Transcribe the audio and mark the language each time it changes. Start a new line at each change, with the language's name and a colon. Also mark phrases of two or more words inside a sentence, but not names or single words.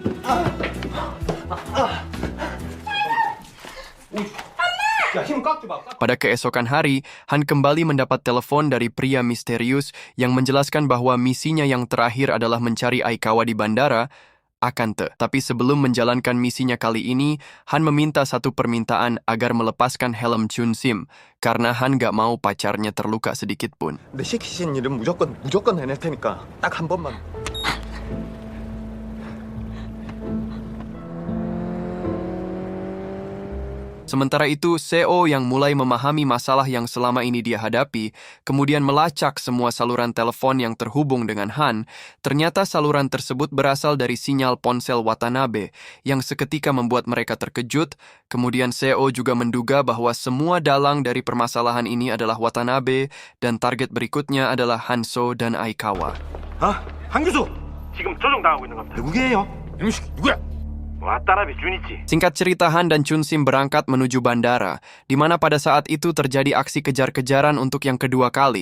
Indonesian: Pada keesokan hari, Han kembali mendapat telepon dari pria misterius yang menjelaskan bahwa misinya yang terakhir adalah mencari Aikawa di bandara. Tapi sebelum menjalankan misinya kali ini, Han meminta satu permintaan agar melepaskan helm Chun Sim, karena Han gak mau pacarnya terluka sedikit pun.
Korean: 내 시키신 일은 무조건 해낼 테니까 딱 한 번만.
Indonesian: Sementara itu, Seo yang mulai memahami masalah yang selama ini dia hadapi, kemudian melacak semua saluran telepon yang terhubung dengan Han. Ternyata saluran tersebut berasal dari sinyal ponsel Watanabe, yang seketika membuat mereka terkejut. Kemudian Seo juga menduga bahwa semua dalang dari permasalahan ini adalah Watanabe, dan target berikutnya adalah Hanso dan Aikawa.
Korean: 아, 한 교수 지금 조종당하고 있는 겁니다. 누구게요? 이놈 새끼 누구야? 와타나베 주니치.
Indonesian: Singkat cerita, Han dan Chun Sim berangkat menuju bandara, di mana pada saat itu terjadi aksi kejar-kejaran untuk yang kedua kali.